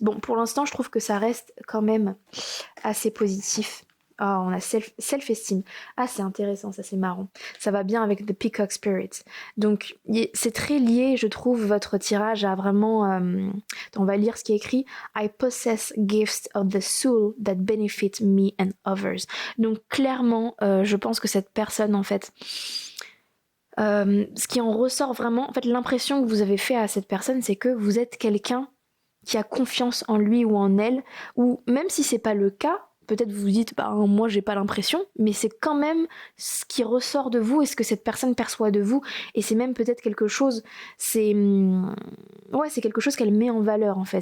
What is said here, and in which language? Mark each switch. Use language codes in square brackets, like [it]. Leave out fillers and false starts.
[fr] Bon, pour l'instant, je trouve que ça reste quand même assez positif. Ah, on a self-esteem. Ah, c'est intéressant, ça c'est marrant. Ça va bien avec The Peacock Spirit. Donc, c'est très lié, je trouve, votre tirage à vraiment... on va lire ce qui est écrit. [en] I possess gifts of the soul that benefit me and others. [fr] Donc, clairement, je pense que cette personne, en fait... ce qui en ressort vraiment... En fait, l'impression que vous avez fait à cette personne, c'est que vous êtes quelqu'un qui a confiance en lui ou en elle, ou même si c'est pas le cas, peut-être vous vous dites, bah moi j'ai pas l'impression, mais c'est quand même ce qui ressort de vous et ce que cette personne perçoit de vous, et c'est même peut-être quelque chose, c'est quelque chose qu'elle met en valeur en fait.